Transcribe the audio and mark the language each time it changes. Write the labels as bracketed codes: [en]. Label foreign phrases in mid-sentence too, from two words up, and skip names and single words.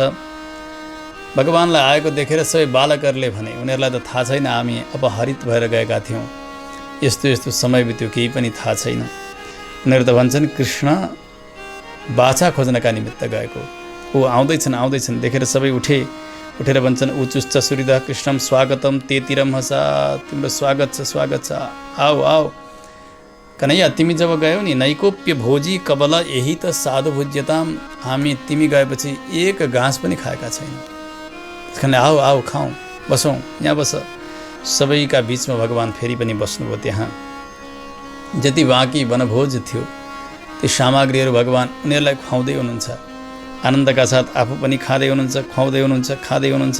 [ne] भगवानलाई आएको देखेर सबै बालकहरूले भने, उनीहरूलाई त थाहा छैन हामी अपहरित भएर गएका थियौँ, यस्तो यस्तो समय बित्यो, केही पनि थाहा छैन। उनीहरू त भन्छन् कृष्ण बाछा खोज्नका निमित्त गएको, ऊ आउँदैछन् देखेर सबै उठेर भन्छन् [sa] उचुश्च सुहृद कृष्णम स्वागतम तेतिरम हसा, [ne] तिम्रो स्वागत छ आऊ कन्हैया, तिमी जब गयौ नि [sa] नैकोप्य भोजी कबल यही त साधु भुज्यताम, [ne] हामी तिमी गएपछि एक घाँस पनि खाएका छैनौँ, त्यस कारणले आऊ खाउँ, बसौँ, यहाँ बस। सबैका बिचमा भगवान् फेरि पनि बस्नुभयो। त्यहाँ जति बाँकी वनभोज थियो ती सामग्रीहरू भगवान् उनीहरूलाई खुवाउँदै हुनुहुन्छ, आनन्दका साथ आफू पनि खाँदै हुनुहुन्छ, खुवाउँदै हुनुहुन्छ।